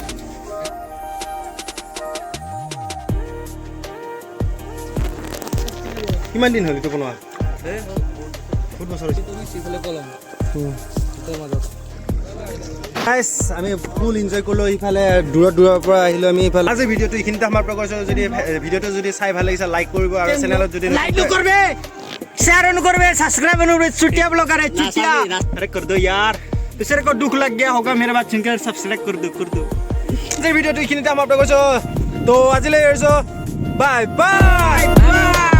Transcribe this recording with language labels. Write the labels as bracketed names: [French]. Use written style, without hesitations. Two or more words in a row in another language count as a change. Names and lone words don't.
[Assamese] কিমান দিন হ'ল এইটো বনোৱা? বহুত বছৰ হৈছে। গাইছ আমি [English] full enjoy [Assamese] কৰিলোঁ ইফালে দূৰৰ পৰা আহিলোঁ আমি ইফালে আজি ভিডিঅ'টো এইখিনিতে সমাপ্ত কৰিছোঁ যদি ভিডিঅ'টো যদি চাই ভাল লাগিছে লাইক কৰিব আৰু চেনেলত যদি [Hindi] लाइक तो करबे शेयर न करबे सब्सक्राइब न करबे चुटिया ब्लॉगर है चुटिया अरे कर दो यार दूसरे को दुख लग गया होगा मेरे बात सुनकर सब्सक्राइब कर दो [Assamese] ভিডিঅ'টো এইখিনিতে সমাপ্ত কৰিছোঁ তো আজিলৈ এৰিছোঁ [English] bye bye